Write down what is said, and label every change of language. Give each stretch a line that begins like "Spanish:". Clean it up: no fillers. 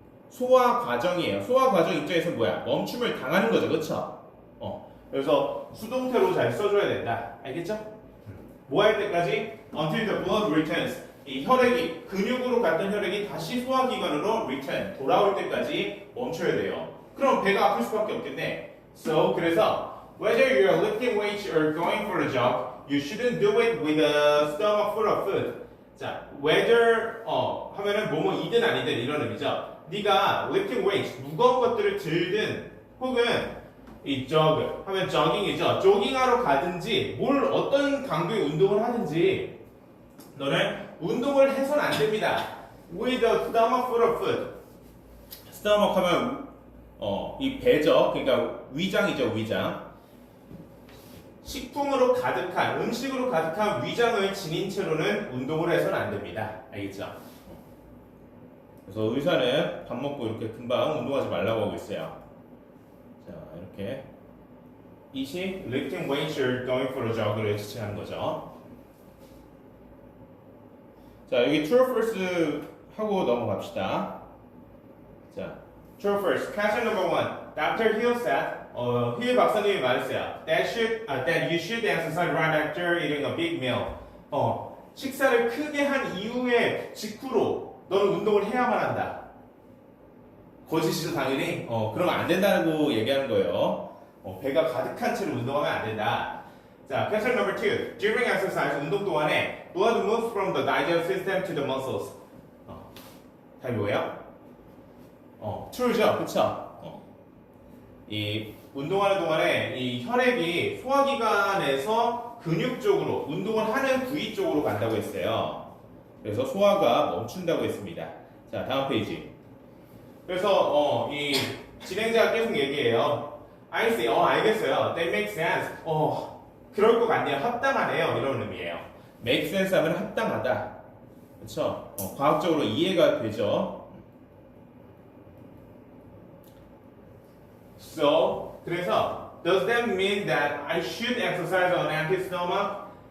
Korean: 소화 과정이에요. 소화 과정 입장에서 뭐야? 멈춤을 당하는 거죠. 그렇죠? 그래서 수동태로 잘 써줘야 된다. 알겠죠? 뭐 할 때까지?
English: Until the blood returns.
Korean: 이 혈액이 근육으로 갔던 혈액이 다시 소화기관으로 return 돌아올 때까지 멈춰야 돼요. 그럼 배가 아플 수밖에 없겠네.
English: So
Korean: 그래서
English: whether you're lifting weights or going for a jog, you shouldn't do it with a stomach full of food.
Korean: 자, whether 하면은 뭐뭐이든 아니든 이런 의미죠. 네가 lifting weights 무거운 것들을 들든 혹은 이 jog 하면 jogging이죠. 조깅하러 가든지 뭘 어떤 강도의 운동을 하든지 너는 운동을 해서는 안 됩니다.
English: With a stomach full of food.
Korean: stomach 하면 이 배죠. 그러니까 위장이죠. 위장. 식품으로 가득한 음식으로 가득한 위장을 지닌 채로는 운동을 해서는 안 됩니다. 알겠죠? 그래서 의사는 밥 먹고 이렇게 금방 운동하지 말라고 하고 있어요. 자, 이렇게 이시
English: lifting weights or going for a jog를
Korean: 지칭하는 거죠. 자, 여기 true or false 하고 넘어갑시다. 자,
English: true or false. Question number 1. Dr. Hill said,
Korean: 힐 박사님이 말했어요.
English: That you should exercise right after eating a big meal.
Korean: 식사를 크게 한 이후에 직후로 너는 운동을 해야만 한다. 거짓이죠, 당연히. 그러면 안 된다고 얘기하는 거예요. 배가 가득한 채로 운동하면 안 된다.
English: 자, question number 2. During exercise,
Korean: 운동 동안에
English: blood moves from the digestive system to the muscles.
Korean: 답이 뭐예요? true죠, 그쵸? 이 운동하는 동안에 이 혈액이 소화기관에서 근육 쪽으로 운동을 하는 부위 쪽으로 간다고 했어요. 그래서 소화가 멈춘다고 했습니다. 자, 다음 페이지. 그래서 이 진행자가 계속 얘기해요.
English: I see.
Korean: 알겠어요.
English: That makes sense.
Korean: 그럴 것 같네요. 합당하네요. 이런 의미예요. make sense 하면 합당하다. 그렇죠? 과학적으로 이해가 되죠.
English: So
Korean: 그래서
English: does that mean that I should exercise on empty stomach?